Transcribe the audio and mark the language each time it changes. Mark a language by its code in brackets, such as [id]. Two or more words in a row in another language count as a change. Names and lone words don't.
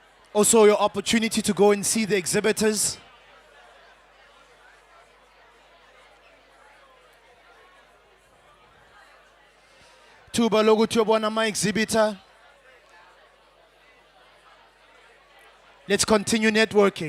[en] Also your opportunity to go and see the exhibitors. [nd] Tuba lokuthi uyobona ama-exhibitor. [en] Let's continue networking.